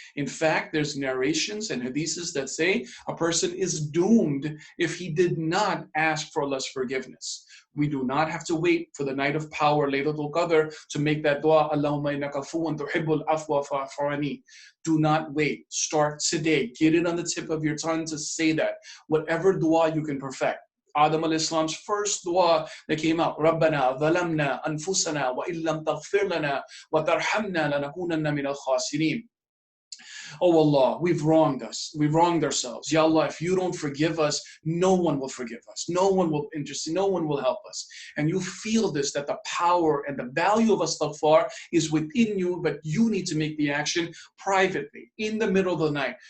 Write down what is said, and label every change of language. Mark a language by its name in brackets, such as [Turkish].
[English] In fact, there's narrations and hadiths that say a person is doomed if he did not ask for Allah's forgiveness. We do not have to wait for the night of power, Laylatul Qadr, to make that dua, [Arabic] Allahumma innaka afuwwun tuhibbul afwa fa'fu anni. [English] Do not wait. Start today. Get it on the tip of your tongue to say that. Whatever dua you can perfect. Adam al-Islam's first dua that came out, [Arabic] رَبَّنَا ظَلَمْنَا أَنفُسَنَا وَإِن لَمْ تَغْفِرْ لَنَا وَتَرْحَمْنَا لَنَكُونَنَّ مِنَ الْخَاسِرِينَ. [English] Oh Allah, we've wronged us. We've wronged ourselves. Ya Allah, if you don't forgive us, no one will forgive us. No one will intercede. No one will help us. And you feel this, that the power and the value of astaghfar is within you, but you need to make the action privately, in the middle of the night.